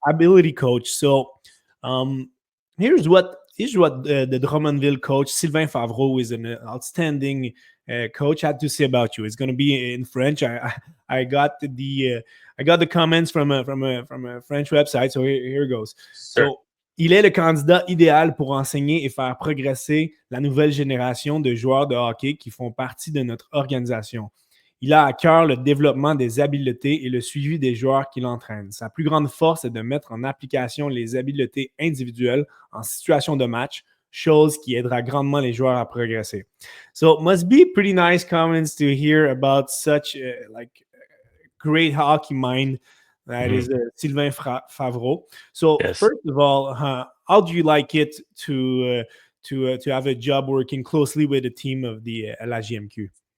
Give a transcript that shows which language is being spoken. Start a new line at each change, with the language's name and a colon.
English: ability coach. So, um, here's what here's what the Drummondville coach, Sylvain Favreau, who is an outstanding coach, had to say about you. It's going to be in French. I got the comments from a French website, so here goes. Sure.
French: So, il est le candidat idéal pour enseigner et faire progresser la nouvelle génération de joueurs de hockey qui font partie de notre organisation. Il a à cœur le développement des habiletés et le suivi des joueurs qu'il entraîne. Sa plus grande force est de mettre en application les habiletés individuelles en situation de match, chose qui aidera grandement les joueurs à progresser.
English: So it must be pretty nice comments to hear about such great hockey mind that is Sylvain Favreau. So Yes. first of all, how do you like it to have a job working closely with the team of the LHJMQ?